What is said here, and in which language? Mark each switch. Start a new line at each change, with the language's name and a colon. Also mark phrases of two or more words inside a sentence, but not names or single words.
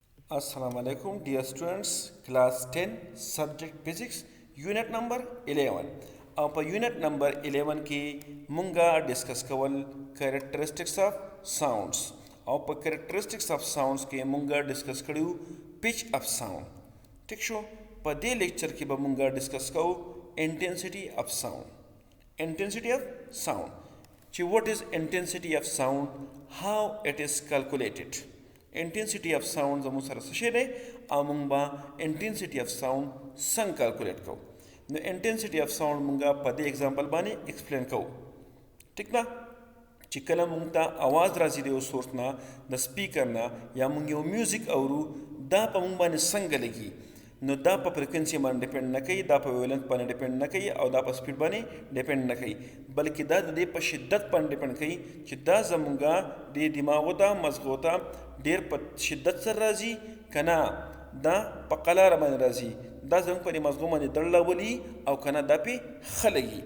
Arabic: السلام عليكم
English: dear students, class 10 subject physics unit number 11
Pashto: او په
English: unit number 11
Pashto: کې مونږه ډیسکس کول
English: characteristics of sounds
Pashto: او په
English: characteristics of sounds
Pashto: کې مونږه ډیسکس کړیو
English: pitch of sound.
Pashto: ٹھیک شو په دې لیکچر کې به مونږه ډیسکس کوو
English: intensity of sound
Pashto: چې
English: what is intensity of sound, how it is calculated. Intensity of sound
Pashto: زموږ سره څه شی دی او موږ به
English: intensity of sound
Pashto: څنګه کیلکولیټ کوو. نو
English: intensity of sound
Pashto: موږ په دې اگزامپل باندې ایکسپلین کوو. ٹھیک ده چې کله موږ ته आवाज راځي د یو سورس نه د سپیکر نه یا موږ یو میوزیک اورو دا په موږ باندې څنګه لګي نو دا په فریکوینسي باندې ډیپند نه کوي، دا په ویولنس باندې ډیپند نه کوي او دا په سپیډ باندې ډیپند نه کوي، بلکې دا د دې په شدت باندې ډیپند کوي چې دا زموږ د دماغو ته مزغو ته ډیر په شدت سره راځي کنه دا په قلاره باندې راځي، دا زموږ په مزغو باندې دړلولي او کنه دا په خلګي.